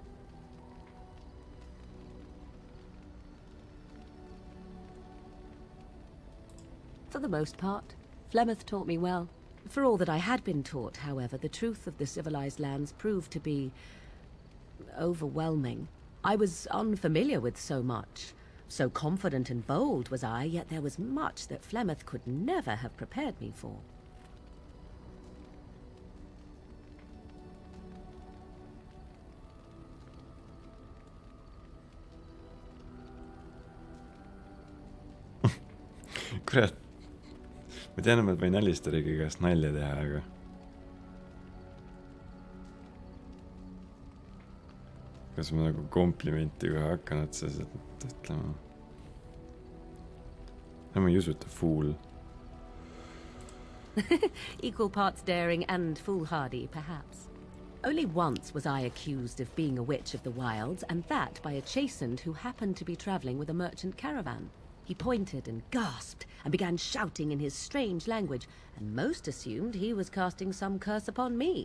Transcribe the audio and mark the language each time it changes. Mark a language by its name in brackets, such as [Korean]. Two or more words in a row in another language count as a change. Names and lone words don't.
[English] For the most part, Flemeth taught me well. For all that I had been taught, however, the truth of the civilized lands proved to be overwhelming. I was unfamiliar with so much. So confident and bold was I, yet there was much that Flemeth could never have prepared me for. [Estonian] Kurat. Ma tean, et võin Alistariga käest nalja teha, aga... Kas ma nagu komplimenti kohe hakkan otseselt ütlema? Ma ei usu, et ta fool. [English] Equal parts daring and foolhardy, perhaps. Only once was I accused of being a witch of the wilds, and that by a chastened who happened to be travelling with a merchant caravan. He pointed and gasped and began shouting in his strange language, and most assumed he was casting some curse upon me.